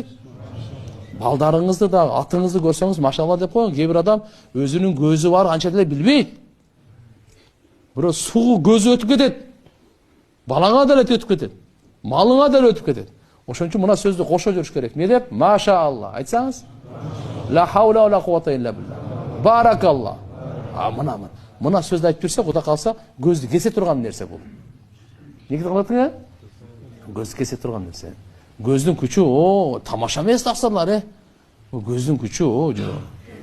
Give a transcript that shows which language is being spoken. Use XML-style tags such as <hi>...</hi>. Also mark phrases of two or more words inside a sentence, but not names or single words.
<ky>Балдарыңызды да, атыңызды көрсөңүз</ky> <ar>ما شاء الله</ar> <ky>деп коюң. Кээ бир адам өзүнүн көзү бар, анча деле билбейт. Бирок суу көзү өтүп кетет. Балаңа деле өтүп кетет. Малыңа деле өтүп кетет. Ошон үчүн мына сөздү кошо жүрүш керек. Не деп?</ky> <ar>ما شاء الله.</ar> <ky>Айтсаңыз?</ky> <ar>لا حول ولا قوة إلا بالله.</ar> <ky>Баракалла. Мына сөздү айтып берсе, Кудай калса, көздү кесе турган нерсе бул. Неге кылатың? Көздү кесе турган нерсе. Көздүн күчү, тамаша эмес тақсырлар, көздүн күчү,</ky>